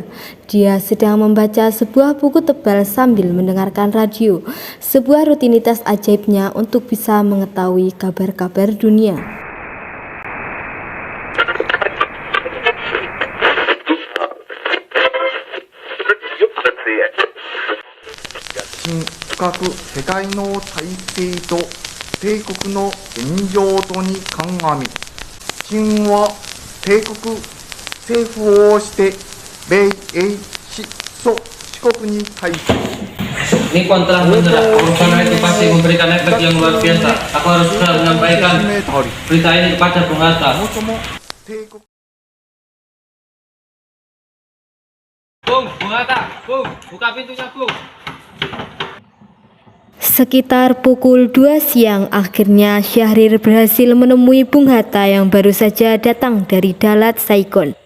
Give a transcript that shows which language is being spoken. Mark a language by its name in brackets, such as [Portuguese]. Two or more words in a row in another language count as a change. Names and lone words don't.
[Indonesian] Dia sedang membaca sebuah buku tebal sambil mendengarkan radio, sebuah rutinitas ajaibnya untuk bisa mengetahui kabar-kabar dunia. [Japanese] Kaku 世界の体制と帝国の現状とに鑑み、清は帝国政府をして米英四国に対し [Indonesian] Nippon telah menyerah. Perusahaan itu pasti memberikan efek yang luar biasa. Aku harus segera menyampaikan berita ini kepada Bung Hatta. Bung Hatta, Bung, buka pintunya, Bung. Sekitar pukul 2 siang, akhirnya Syahrir berhasil menemui Bung Hatta yang baru saja datang dari Dalat Saigon.